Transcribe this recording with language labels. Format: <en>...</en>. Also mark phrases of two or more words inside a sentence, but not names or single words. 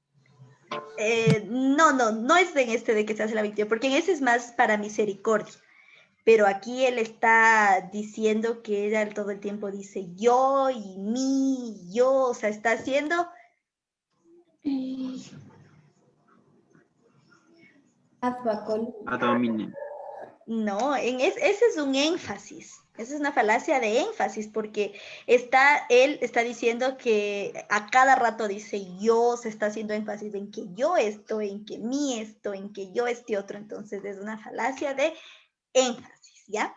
<es>No es en este de que se hace la víctima, porque en ese es más para misericordia. Pero aquí él está diciendo que ella todo el tiempo dice yo y mí, yo, o sea, está haciendo...</es> <la>Ad populum. Ad hominem.</la> <es>No, ese es un énfasis. Esa es una falacia de énfasis porque él está diciendo que a cada rato dice yo, se está haciendo énfasis en que yo esto, en que mí esto, en que yo este otro. Entonces es una falacia de énfasis, ¿ya?</es>